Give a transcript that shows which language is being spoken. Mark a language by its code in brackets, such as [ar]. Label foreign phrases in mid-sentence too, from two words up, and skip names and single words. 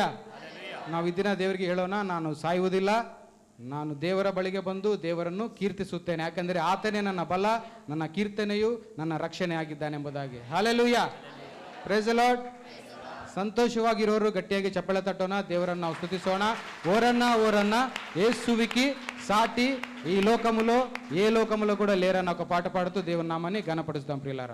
[kn] ನಾವು ಇದನ್ನ ದೇವರಿಗೆ ಹೇಳೋಣ, ನಾನು ಸಾಯುವುದಿಲ್ಲ, ನಾನು ದೇವರ ಬಳಿಗೆ ಬಂದು ದೇವರನ್ನು ಕೀರ್ತಿಸುತ್ತೇನೆ, ಯಾಕಂದರೆ ಆತನೇ ನನ್ನ ಬಲ, ನನ್ನ ಕೀರ್ತನೆಯು, ನನ್ನ ರಕ್ಷಣೆ ಆಗಿದ್ದಾನೆಂಬುದಾಗಿ. [en] ಹಲ್ಲೆಲೂಯಾ, praise the Lord. [kn] ಸಂತೋಷವಾಗಿರೋರು ಗಟ್ಟಿಯಾಗಿ ಚಪ್ಪಳೆ ತಟ್ಟೋಣ, ದೇವರನ್ನು ನಾವು ಸ್ತುತಿಸೋಣ. [te] ఓరన్న యేసువికి సాటి ఈ లోకములో ఏ లోకములో కూడా లేరన్న ఒక పాట పాడుతూ దేవుని నామాన్ని ఘనపరుస్తాం ప్రియులారా.